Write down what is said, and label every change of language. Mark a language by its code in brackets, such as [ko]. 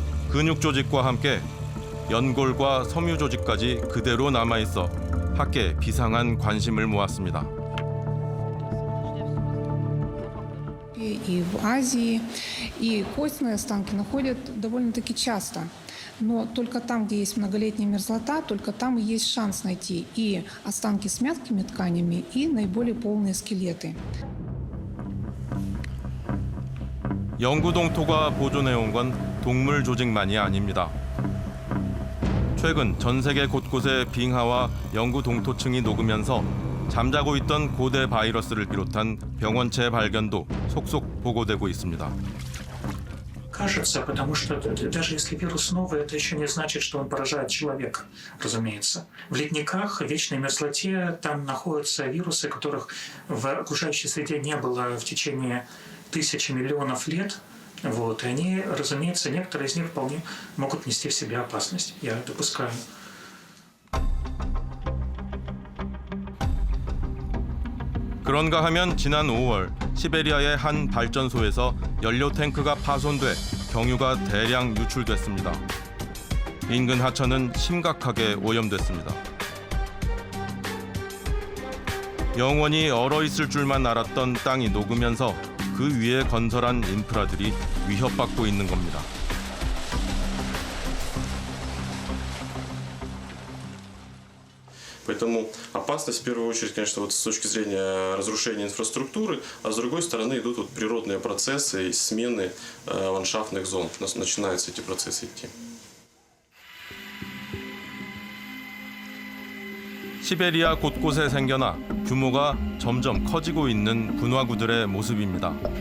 [ko] 근육 조직과 함께 연골과 섬유 조직까지 그대로 남아있어 학계에 비상한 관심을 모았습니다. [ru] И в Азии, и костные останки находят довольно-таки часто. Но только там, где есть многолетняя мерзлота, только там и есть шанс найти и останки с мягкими тканями, и наиболее полные скелеты. [ko] 영구 동토가 보존해온 건 동물 조직만이 아닙니다. 최근 전 세계 곳곳에 빙하와 영구 동토층이 녹으면서 잠자고 있던 고대 바이러스를 비롯한 병원체 발견도 속속 보고되고 있습니다. [ru] Кажется, потому что даже если вирус новый, это еще не значит, что он поражает человека, разумеется. В ледниках, в вечной мерзлоте, там находятся вирусы, которых в окружающей среде не было в течение тысяч миллионов лет. Вот, и они, разумеется, некоторые из них вполне могут нести в себе опасность. Я допускаю. [ko] 그런가 하면 지난 5월 시베리아의 한 발전소에서 연료 탱크가 파손돼 경유가 대량 유출됐습니다. 인근 하천은 심각하게 오염됐습니다. 영원히 얼어있을 줄만 알았던 땅이 녹으면서 그 위에 건설한 인프라들이 위협받고 있는 겁니다. [ru] Поэтому опасность в первую очередь, конечно, вот с точки зрения разрушения инфраструктуры, а с другой стороны идут вот природные процессы и смены ландшафтных зон. У нас начинаются эти процессы идти. [ko] 시베리아 곳곳에 생겨나 규모가 점점 커지고 있는 분화구들의 모습입니다.